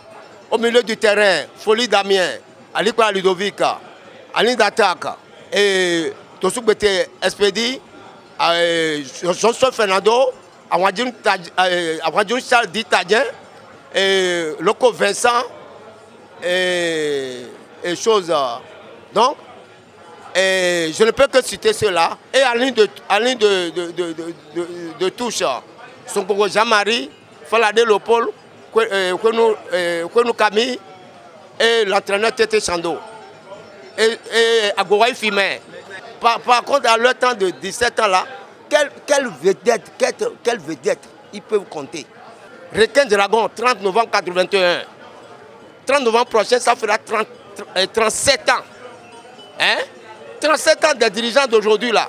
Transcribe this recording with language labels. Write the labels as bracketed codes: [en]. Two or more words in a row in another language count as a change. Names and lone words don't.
[fr] Au milieu du terrain, Folie Damien, Alikwa Ludovic, Aline d'attaque, et Tosouk Bete Espedi, Johnson Fernando, Awadjoun Charles Ditadien, et Loco Vincent, et choses. Donc, je ne peux que citer cela. Et en ligne de touche, son Jean-Marie, Falade Lopol, Kwenou Kami et l'entraîneur Tété Chando. Et Agouaï Fimé. Par contre, à leur temps de 17 ans là, quelle vedette ils peuvent compter. Requin Dragon, 30 novembre 1981. 30 novembre prochain, ça fera 37 ans. Hein? 37 ans des dirigeants d'aujourd'hui là.